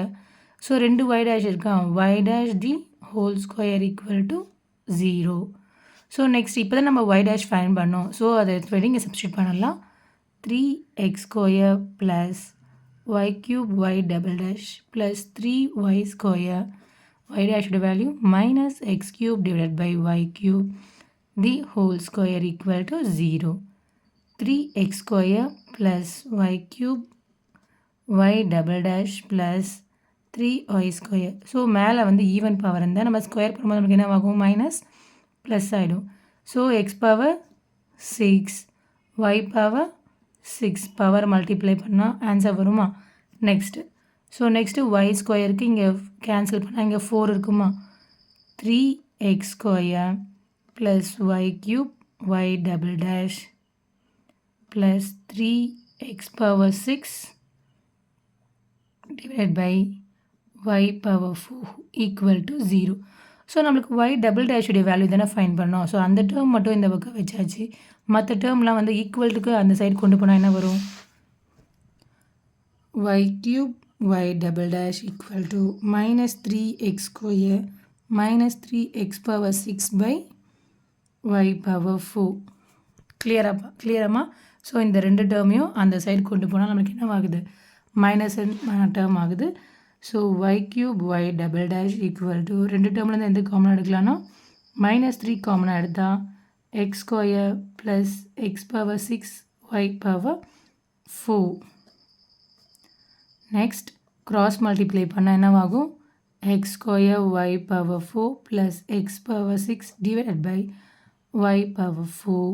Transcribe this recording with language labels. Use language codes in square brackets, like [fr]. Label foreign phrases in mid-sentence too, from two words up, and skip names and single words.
[en] So 2 y dash இருக்கான், y dash the whole square equal to 0. so next [ta] இப்போ தான் நம்ம [en] y dash find [ta] பண்ணோம். ஸோ அதை எடுத்து இங்கே சப்ஸ்டியூட் பண்ணலாம். [en] 3x² plus y³ y double dash plus 3y², y dash-oda value minus x³ divide by y³ the whole square equal to 0. 3x² plus y³ y double dash plus 3y². [ta] ஸோ மேலே [en] even power [ta] இருந்தால் நம்ம ஸ்கொயர் பண்ணும்போது நமக்கு என்ன ஆகும், [en] minus plus [ta] ஆகிடும். [en] So x power 6 y power 6 power multiply [ta] பண்ணால் ஆன்சர் வருமா? நெக்ஸ்ட்டு y²க்கு இங்கே கேன்சல் பண்ணால் இங்கே 4 இருக்குமா, [en] 3x² plus y³ y double dash plus 3x power 6 divided by y power 4 equal to 0. [ta] ஸோ நம்மளுக்கு [en] y double dash-udaiya value [ta] தானே ஃபைண்ட் பண்ணோம். ஸோ அந்த டேர்ம் மட்டும் இந்த பக்கம் வச்சாச்சு. மற்ற டேர்ம்லாம் வந்து ஈக்குவல்ட்டுக்கு அந்த சைடு கொண்டு போனால் என்ன வரும்? [en] y cube y double dash equal to minus 3x square minus 3x power 6 by y power 4. [ta] கிளியராமா? ஸோ இந்த ரெண்டு டேர்மையும் அந்த சைடு கொண்டு போனால் நம்மளுக்கு என்ன ஆகுது? [en] minus term [ta] ஆகுது. ஸோ [en] y cube y double dash equal to [ta] ரெண்டு டேர்ம்லேருந்து எந்த காமனாக எடுக்கலாம்னா [en] minus 3 common-aaga [ta] எடுத்தால் [en] x square plus x power 6 y power 4. next cross multiply [ta] பண்ணால் என்னவாகும்? [en] x square y power 4 plus x power 6 divided by y power 4.